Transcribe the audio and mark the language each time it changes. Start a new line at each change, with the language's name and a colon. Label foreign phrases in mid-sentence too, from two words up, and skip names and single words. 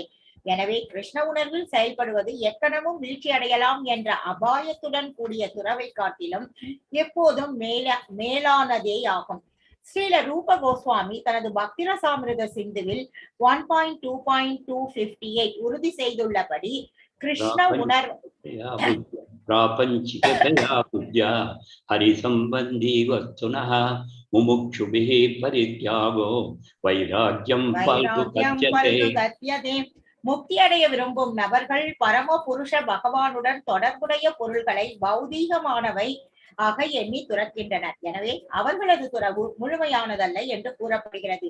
Tamil: எனவே கிருஷ்ண உணர்வில் செயல்படுவது எக்கணமும் வீழ்ச்சி அடையலாம் என்ற அபாயத்துடன் கூடிய துறவை காட்டிலும் எப்போதும் மேலானதே ஆகும். ஸ்ரீல ரூப கோஸ்வாமி தனது பக்திரசாமிருத சிந்துவில் 1.2.258 உறுதி செய்துள்ளபடி கிருஷ்ண உணர்வு
Sanskrit: प्रापञ्चिकतया पूज्या हरिसम्बन्धी वस्तुनः मुमुक्षुभिः परित्यागो வைராக்கியம் பல்குகத்யதே.
Tamil: முக்தி அடைய விரும்பும் நபர்கள் பரம புருஷ பகவானுடன் தொடர்புடைய பொருள்களை பௌதீகமானவை ஆக எண்ணி துறக்கின்றனர். எனவே அவர்களது துறவு முழுமையானதல்ல என்று கூறப்படுகிறது.